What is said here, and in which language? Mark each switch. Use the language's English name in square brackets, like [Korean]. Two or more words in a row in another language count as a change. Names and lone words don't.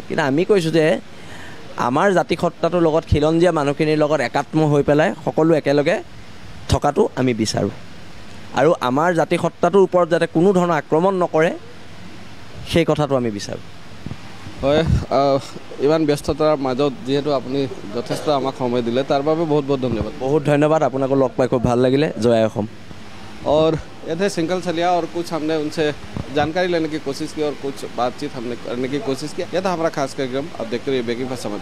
[Assamese] কিন্তু আমি কৈছোঁ যে আমাৰ জাতিসত্তাটোৰ লগত খিলঞ্জীয়া মানুহখিনিৰ লগত একাত্ম হৈ পেলাই সকলো একেলগে থকাটো আমি বিচাৰোঁ, আৰু আমাৰ জাতিসত্তাটোৰ ওপৰত যাতে কোনো ধৰণৰ আক্ৰমণ নকৰে সেই কথাটো আমি বিচাৰোঁ। হয়, ইমান ব্যস্ততাৰ মাজত যিহেতু আপুনি যথেষ্ট আমাক সময় দিলে, তাৰ বাবে বহুত বহুত ধন্যবাদ। [Hindi] बहुत धन्यवाद, आपको लग पाई खूब [Assamese] ভাল লাগিলে। [Hindi] जय असम। और ये थे सिंकल चलिया, और कुछ हमने उनसे जानकारी लेने की कोशिश की और कुछ बातचीत हमने करने की कोशिश की। यह था हमारा खास कार्यक्रम। अब देखते रहिए ब्रेकिंग फर्स्ट समाचार।